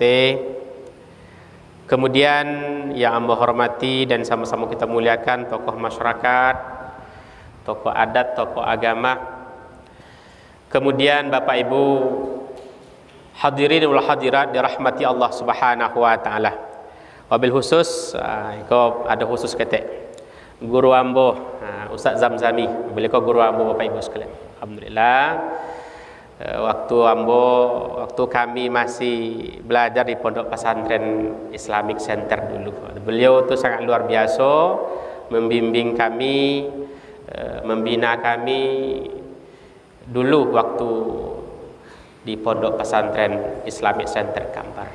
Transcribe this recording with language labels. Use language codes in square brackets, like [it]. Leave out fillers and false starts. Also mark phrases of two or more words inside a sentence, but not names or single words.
[id] Kemudian yang hamba hormati dan sama-sama kita muliakan tokoh masyarakat, tokoh adat, tokoh agama. Kemudian Bapak Ibu hadirin [ar] wal hadirat [id] dirahmati Allah [ar] Subhanahu wa taala. Wabil khusus [min] kau ada khusus ketek guru ambo Ustaz Zamzami, beliau kau guru ambo Bapak Ibu sekalian. [id] Alhamdulillah waktu kami masih belajar di Pondok Pesantren Islamic Center dulu, beliau itu sangat luar biasa membimbing kami, membina kami dulu waktu di Pondok Pesantren Islamic Center Kampar.